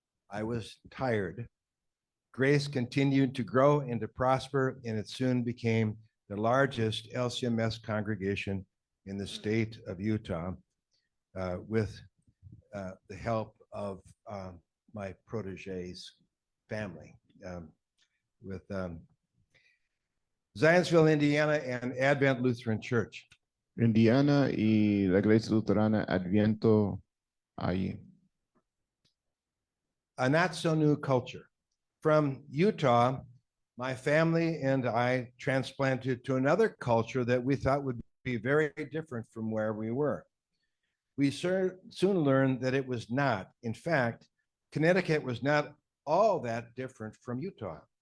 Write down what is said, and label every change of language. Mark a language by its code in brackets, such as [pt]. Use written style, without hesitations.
[en] I was tired. Grace continued to grow and to prosper, and it soon became the largest LCMS congregation in the state of Utah, with the help of my protege's family, with Zionsville, Indiana, and Advent Lutheran Church. [es] Indiana y la Iglesia Luterana Adviento allí. [en] A not so new culture. From Utah, my family and I transplanted to another culture that we thought would be very different from where we were. We soon learned that it was not. In fact, Connecticut was not all that different from Utah.